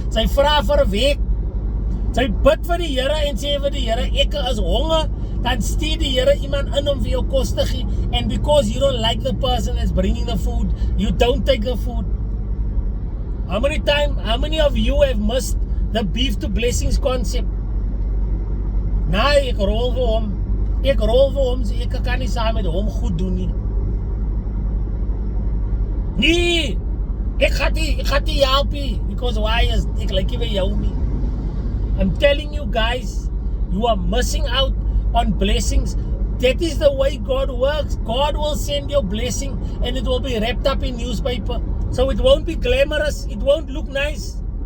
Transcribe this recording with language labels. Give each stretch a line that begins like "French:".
Afrikaans: Sy vra vir 'n werk. Sy bid vir die Here en sê vir die Here, ek is honger. Dan stuur die Here iemand in om vir jou kos te gee,
English: and because you don't like the person that's bringing the food, you don't take the food. How many of you have missed the beef to blessings concept?
Afrikaans: Nee, ek rol vir hom, so ek kan nie saam met hom goed doen nie. Nee, ek gaan nie help nie,
English: because why
Afrikaans: is ek like nie vir jou nie.
English: I'm telling you guys, you are missing out on blessings. That is the way God works. God will send your blessing and it will be wrapped up in newspaper. So it won't be glamorous. It won't look nice.